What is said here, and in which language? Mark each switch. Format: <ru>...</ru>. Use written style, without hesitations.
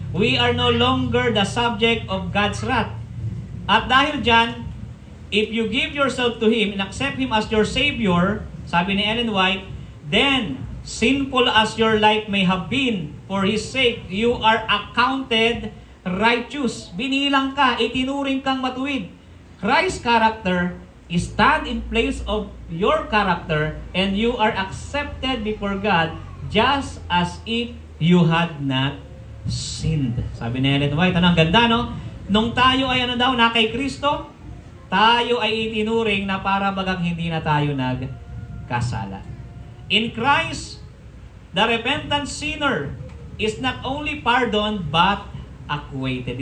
<en>We are no longer the subject of God's wrath.</en> <tl>At dahil dyan,</tl> <en>if you give yourself to Him and accept Him as your Savior,</en> <tl>sabi ni</tl> <en>Ellen White, then, sinful as your life may have been, for His sake, you are accounted righteous.</en> <tl>Binilang ka, itinuring kang matuwid.</tl> <en>Christ's character is stand in place of your character, and you are accepted before God just as if you had not sinned.</en> <tl>Sabi ni Ellen White, ang ganda, no? Nung tayo ay na kay Kristo, tayo ay itinuring na para bagang hindi na tayo nagkasala.</tl> <en>In Christ, the repentant sinner is not only pardoned but acquitted.</en>